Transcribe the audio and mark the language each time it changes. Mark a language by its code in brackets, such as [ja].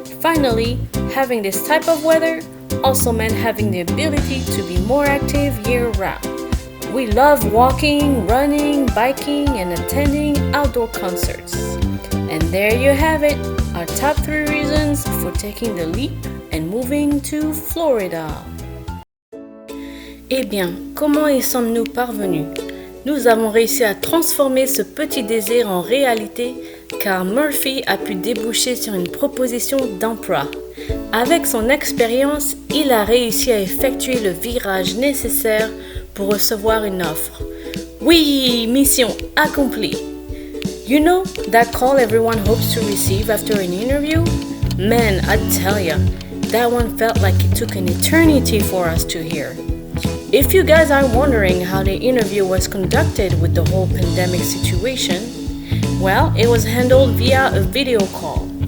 [en] Finally, having this type of weather also meant having the ability to be more active year-round. We love walking, running, biking, and attending outdoor concerts. And there you have it, our top 3 reasons for taking the leap and moving to Florida. [fr] Eh bien, comment y sommes-nous parvenus? Nous avons réussi à transformer ce petit désir en réalité car Murphy a pu déboucher sur une proposition d'emploi. Avec son expérience, il a réussi à effectuer le virage nécessaire pour recevoir une offre. Oui, mission accomplie. [en] You know that call everyone hopes to receive after an interview? Man, I tell ya, that one felt like it took an eternity for us to hear. If you guys are wondering how the interview was conducted with the whole pandemic situation, well, it was handled via a video call.